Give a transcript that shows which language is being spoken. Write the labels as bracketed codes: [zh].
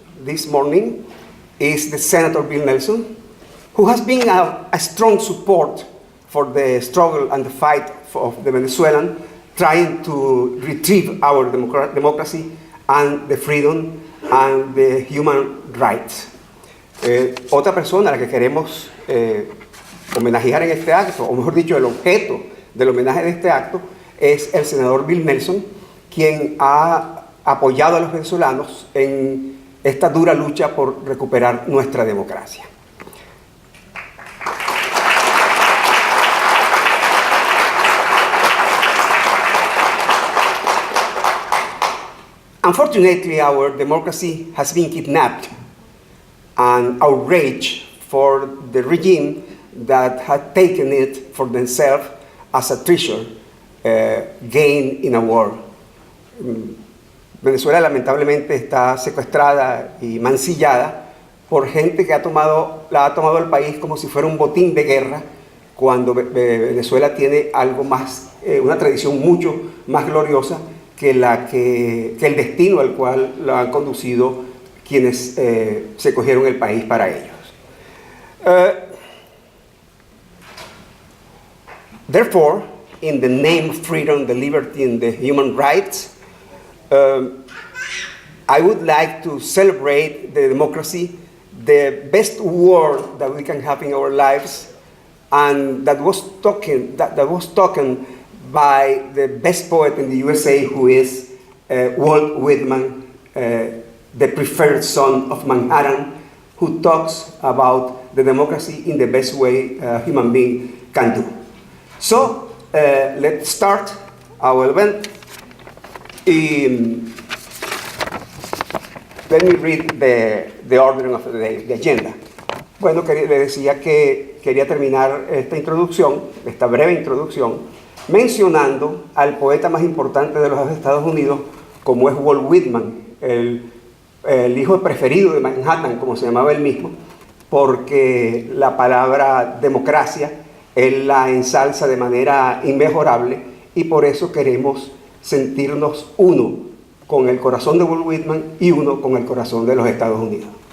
[en] this morning is the Senator Bill Nelson, who has been a strong support for the struggle and the fight of the Venezuelan, trying to retrieve our democracy and the freedom and the human rights. [es] Otra persona a la que queremos homenajear en este acto, o mejor dicho, el objeto del homenaje de este acto, es el senador Bill Nelson, quien ha apoyado a los venezolanos en esta dura lucha por recuperar nuestra democracia. [en] Unfortunately, our democracy has been kidnapped and outraged for the regime that had taken it for themselves as a treasure gained in a war. [es] Venezuela lamentablemente está secuestrada y mancillada por gente que la ha tomado el país como si fuera un botín de guerra, cuando Venezuela tiene algo más, una tradición mucho más gloriosa que el destino al cual lo han conducido quienes se cogieron el país para ellos. [en] Therefore, in the name of freedom, the liberty, and the human rights, I would like to celebrate the democracy, the best word that we can have in our lives, and that was talking by the best poet in the USA, who is Walt Whitman, the preferred son of Manhattan, who talks about the democracy in the best way a human being can do. So, let's start our event. Let me read the order of the day, the agenda. [es] Bueno, le decía que quería terminar esta introducción, esta breve introducción, mencionando al poeta más importante de los Estados Unidos, como es Walt Whitman, el hijo preferido de Manhattan, como se llamaba él mismo, porque la palabra democracia él la ensalza de manera inmejorable, y por eso queremos sentirnos uno con el corazón de Walt Whitman y uno con el corazón de los Estados Unidos.